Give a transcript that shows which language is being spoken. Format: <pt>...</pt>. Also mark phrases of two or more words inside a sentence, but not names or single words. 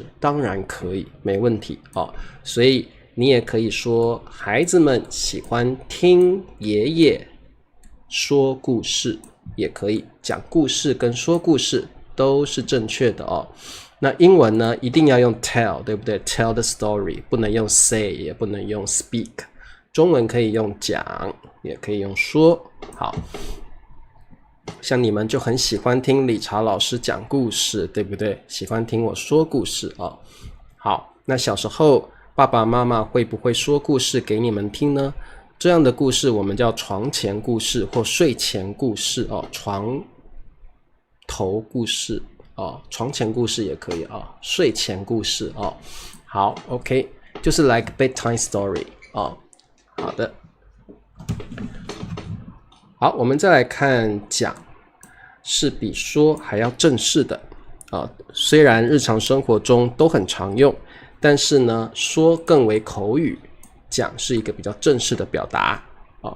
<zh>當然可以，沒問題哦。所以你也可以說孩子們喜歡聽爺爺說故事，也可以，講故事跟說故事都是正確的哦。那英文呢，一定要用 tell， 對不對？</zh> <en>Tell the story，</en> <zh>不能用 say， 也不能用 speak。中文可以用講，也可以用說。好，像你們就很喜歡聽理查老師講故事，對不對？喜歡聽我說故事哦。好，那小時候爸爸媽媽會不會說故事給你們聽呢？這樣的故事我們叫床前故事或睡前故事哦，床頭故事哦，床前故事也可以哦，睡前故事哦。好 ，OK， 就是</zh> <en>like bedtime story</en> <zh>哦。好的，好，我们再來看講，是比說還要正式的啊。雖然日常生活中都很常用，但是呢，說更為口語，講是一個比較正式的表達哦。</zh>